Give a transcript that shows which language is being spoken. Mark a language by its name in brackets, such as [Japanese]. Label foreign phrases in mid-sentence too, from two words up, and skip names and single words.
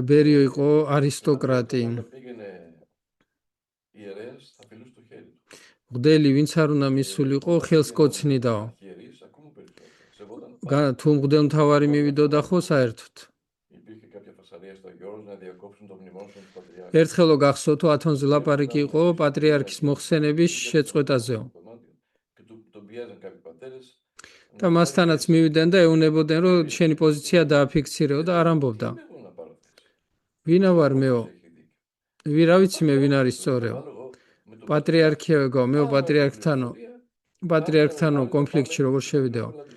[Georgian] ბერიო იყო არისტოკრატი. [Greek] Όταν πήγαινε ιερέας, θα φιλούσε το χέρι του. [Georgian] მღვდელი ვინც არ უნდა მისულიყო ხელს კოცნიდაო. [Greek] Αρχιερείς, ακόμα περισσότερο. Σεβόταν [Georgian] თუ მღვდელმთავარი მივიდოდა ხო საერთოდ. [Greek] Υπήρχε κάποια φασαρία στο Γιώργος να διακόψουν το μνημόσυνο του Πατριάρχη. [Georgian] ერთხელ გახსოვთ ათონზე ლაპარაკი იყო პატრიარქის მოხსენების შეწყვეტაზეო. [Greek] Και τον πιέζαν κάποιοι πατέρες. [Georgian] და მასთანაც მივიდნენ და ეუნებოდნენ რომ შენი პოზიცია დააფიქსირეო და არ ამბობდა. ვინა ვარ მეო? რა ვიცი მე ვინ არის სწორეო? პატრიარქიო მეო პატრიარქთანო კონფლიქტში როგორ შევიდეო?